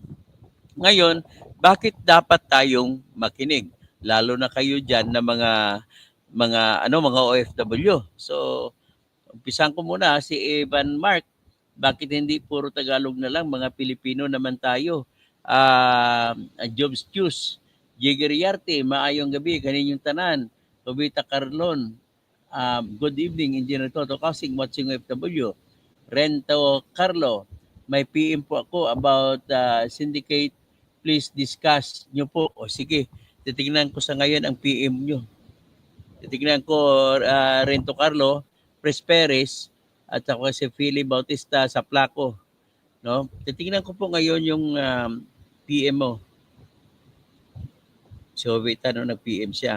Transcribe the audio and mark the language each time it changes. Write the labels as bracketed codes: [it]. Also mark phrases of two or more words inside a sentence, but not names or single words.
[tl] Ngayon, bakit dapat tayong makinig? Lalo na kayo dyan na mga OFW. So, umpisan ko muna si Evan Mark. Bakit hindi puro Tagalog na lang? Mga Pilipino naman tayo. [ceb] Jobs Juice, Jigger Yarte, maayong gabi, kaninyong tanan. [en] Tobita Carlon, good evening, Engineer Toto Kasing, watching OFW. [tl] Rento Carlo, may PM po ako about syndicate. [en] Please discuss [tl] nyo po. O sige, titignan ko sa ngayon ang PM nyo. Titignan ko Rento Carlo, Presperes, at ako si Philly Bautista sa Placo. No? Titignan ko po ngayon yung PM mo. So, nag-PM siya.